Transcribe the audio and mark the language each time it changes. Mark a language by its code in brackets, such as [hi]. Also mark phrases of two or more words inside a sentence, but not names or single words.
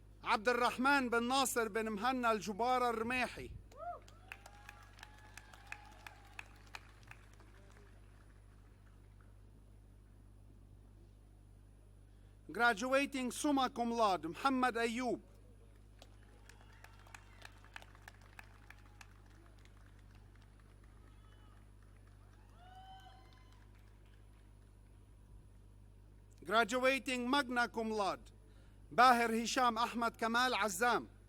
[en] عبد الرحمن بن ناصر بن مهنا الجبارة الرماحي. Graduating [la] summa cum laude, [en] Muhammad Ayoub. Graduating [la] magna cum laude, [en] Bahir Hisham Ahmad Kamal Azzam.